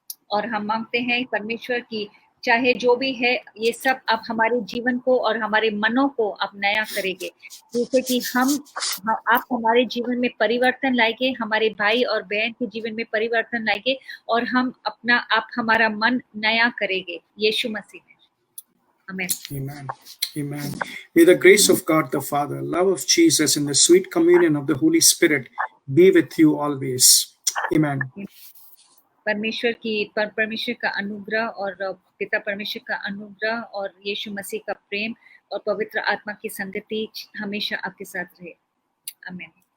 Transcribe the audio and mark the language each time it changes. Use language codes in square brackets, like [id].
[hi] और हम मांगते हैं परमेश्वर की चाहे जो भी है, ये सब आप हमारे जीवन को और हमारे मनों को आप नया करेंगे, जैसे कि आप हमारे जीवन में परिवर्तन लाएंगे, हमारे भाई और बहन के जीवन में परिवर्तन लाएंगे, और आप हमारा मन नया करेंगे यीशु मसीह में। [en] Amen. Amen. Amen. May the grace of God the Father, love of Jesus, and the sweet communion of the Holy Spirit be with you always. Amen. [hi] परमेश्वर का अनुग्रह और पिता परमेश्वर का अनुग्रह और यीशु मसीह का प्रेम और पवित्र आत्मा की संगति हमेशा आपके साथ रहे। आमीन।